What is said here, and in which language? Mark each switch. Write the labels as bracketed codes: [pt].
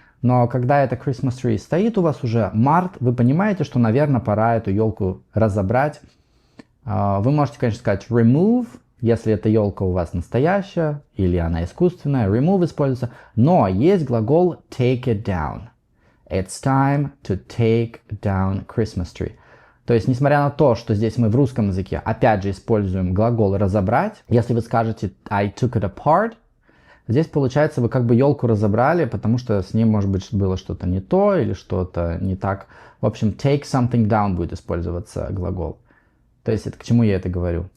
[ru] Но когда это Christmas tree стоит у вас уже март, вы понимаете, что, наверное, пора эту елку разобрать. Вы можете, конечно, сказать remove, если эта елка у вас настоящая или она искусственная. Remove используется. Но есть глагол [en] take it down. It's time to take down Christmas tree. [ru] То есть, несмотря на то, что здесь мы в русском языке опять же используем глагол разобрать, если вы скажете [en] I took it apart, [ru] здесь получается вы как бы елку разобрали, потому что с ней, может быть, было что-то не то или что-то не так. В общем, [en] take something down [ru] будет использоваться глагол. То есть, это к чему я это говорю?